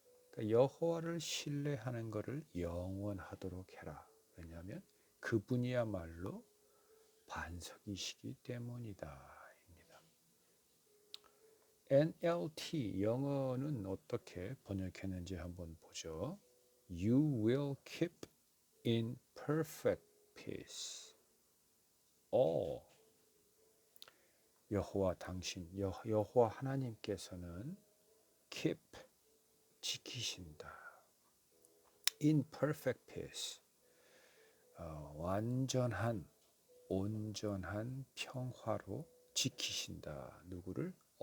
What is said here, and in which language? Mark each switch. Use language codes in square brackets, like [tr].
[ko] 그러니까 여호와를 신뢰하는 것을 영원하도록 해라. 왜냐하면 그분이야말로 반석이시기 때문이다. NLT 영어는 어떻게 번역했는지 한번 보죠. [en] You will keep in perfect peace. [ko] 여호와 당신, 여호와 하나님께서는 keep, 지키신다. [en] In perfect peace. [ko] 완전한, 온전한 평화로 지키신다. 누구를?